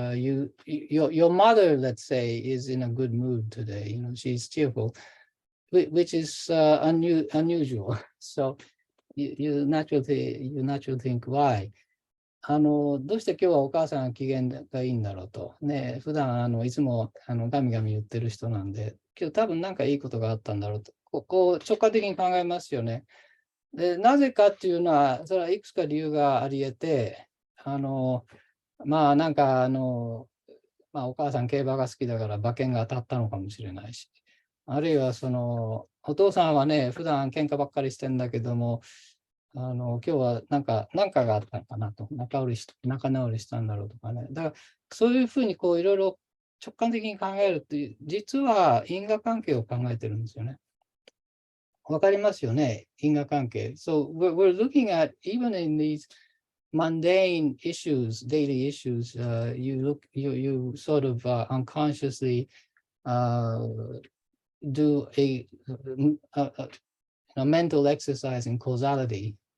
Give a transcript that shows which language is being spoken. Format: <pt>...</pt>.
<en>Your mother, let's say, is in a good mood today. She's cheerful, which is unusual. So you naturally think why.</en> <ja>どうして今日はお母さん機嫌がいいんだろうと。ね、普段いつもガミガミ言ってる人なんで、今日多分なんかいいことがあったんだろうと。こう直感的に考えますよね。で、なぜかっていうのは、それはいくつか理由があり得て、なんかお母さん競馬が好きだから馬券が当たったのかもしれないし、あるいはお父さんはね、普段喧嘩ばっかりしてんだけども、今日はなんかがあったのかなと、仲直りしたんだろうとかね。だから、そういうふうにいろいろ直感的に考えるっていう、実は因果関係を考えてるんですよね。わかりますよね、因果関係。</ja> <en>So we're looking at, even in these mundane issues, daily issues, you sort of unconsciously do a mental exercise in causality.</en>